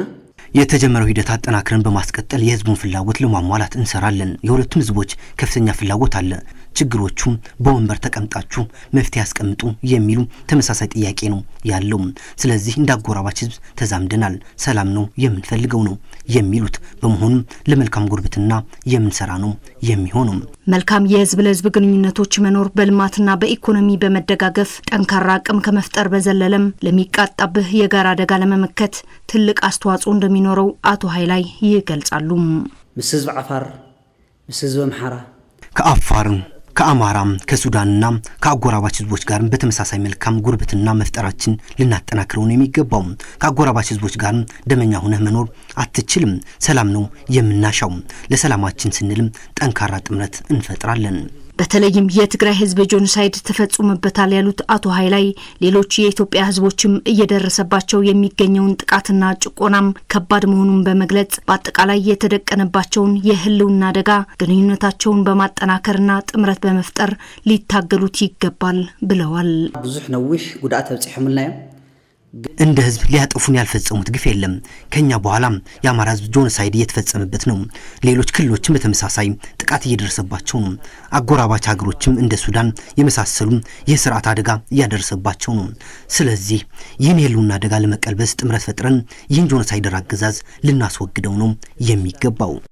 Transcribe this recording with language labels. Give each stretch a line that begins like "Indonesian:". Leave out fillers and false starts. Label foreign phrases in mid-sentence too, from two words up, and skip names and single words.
Amharic: የተጀመረው ሂደት አጠናክረን በማስቀጠል የህዝቡን ፍላጎት ለማሟላት እንሰራለን። የሁለቱም ህዝቦች ከፍተኛ ፍላጎት አለ። ችግሮቹም በወንበር ተቀምጣችሁ መፍትሄ ያስቀምጡ የሚሉ ተመሳሳይ ጥያቄ ነው ያለው። ስለዚህ እንዳጎራባች ህዝብ ተዛምደናል። ሰላም ነው የምንፈልገው ነው የሚሉት በመሆኑም ለመልካም ጉርብትና የምንሰራ ነው የሚሆነው። መልካም የህዝብ ለህዝብ ግንኙነቶች መኖር በልማትና በኢኮኖሚ በመደጋገፍ ጠንካራ አቅም ከመፍጠር በዘለለም ለሚቃጣብህ የጋራ አደጋ ለመመከት ትልቅ አስተዋጽኦ እንደሚኖረው አቶ ኃይላይ ይገልጻሉ።
Tigrinya: ምስ ህዝብ ዓፋር፣ ምስ ህዝብ አምሓራ፣
Amharic: ከአፋር ከአማራም ከሱዳንና ከአጎራባች ህዝቦች ጋር በተመሳሳይ መልካም ጉርብትና መፍጠራችን ልናጠናክረው ነው የሚገባው። ከአጎራባች ህዝቦች ጋር ደመኛ ሆነህ መኖር አትችልም። ሰላም ነው የምናሻው። ለሰላማችን ስንልም ጠንካራ ጥምረት እንፈጥራለን። በተለይም የትግራይ ህዝብ ጄኖሳይድ ተፈጽሞበታል ያሉት አቶ ኃይላይ ሌሎች የኢትዮጵያ ህዝቦችም እየደረሰባቸው የሚገኘውን ጥቃትና ጭቆናም ከባድ መሆኑን በመግለጽ በአጠቃላይ የተደቀነባቸውን የህልውና አደጋ ግንኙነታቸውን በማጠናከርና ጥምረት በመፍጠር ሊታገሉት ይገባል ብለዋል።
Tigrinya: ብዙሕ ነዊሕ ጉዳት ተብጽሕምልናዮ
Amharic: እንደ ህዝብ ሊያጠፉን ያልፈጸሙት ግፍ የለም። ከኛ በኋላ የአማራ ህዝብ ጄኖሳይድ እየተፈጸመበት ነው። ሌሎች ክልሎችም በተመሳሳይ ጥቃት እየደረሰባቸው ነው። አጎራባች ሀገሮችም እንደ ሱዳን የመሳሰሉ የስርዓት አደጋ እያደረሰባቸው ነው። ስለዚህ ይህን የህልውና አደጋ ለመቀልበስ ጥምረት ፈጥረን ይህን ጄኖሳይደር አገዛዝ ልናስወግደው ነው የሚገባው።